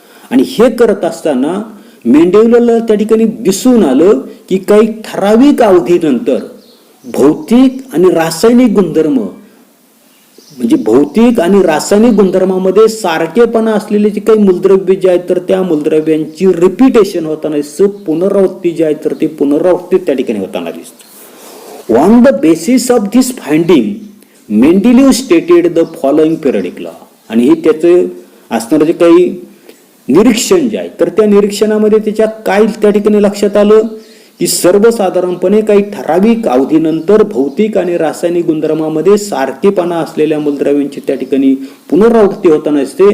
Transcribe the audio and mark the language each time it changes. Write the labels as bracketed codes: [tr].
[mr] आणि हे करत असताना मेंडेलिव्हला त्या ठिकाणी दिसून आलं की काही ठराविक अवधीनंतर भौतिक आणि रासायनिक गुणधर्म म्हणजे भौतिक आणि रासायनिक गुणधर्मामध्ये सारखेपणा असलेले जे काही मूलद्रव्य जे आहेत तर त्या मूलद्रव्यांची रिपिटेशन होताना पुनरावृत्ती जी आहे तर ती पुनरावृत्ती त्या ठिकाणी होताना दिसते. [en] On the basis of this finding Mendeleev stated the following periodic law. [mr] आणि हे त्याचं असणारं जे काही निरीक्षण जे आहे तर त्या निरीक्षणामध्ये त्याच्या काय त्या ठिकाणी लक्षात आलं की सर्वसाधारणपणे काही ठराविक अवधीनंतर भौतिक आणि रासायनिक गुणधर्मामध्ये सारखेपणा असलेल्या मूलद्रव्यांची त्या ठिकाणी पुनरावृत्ती होताना असते.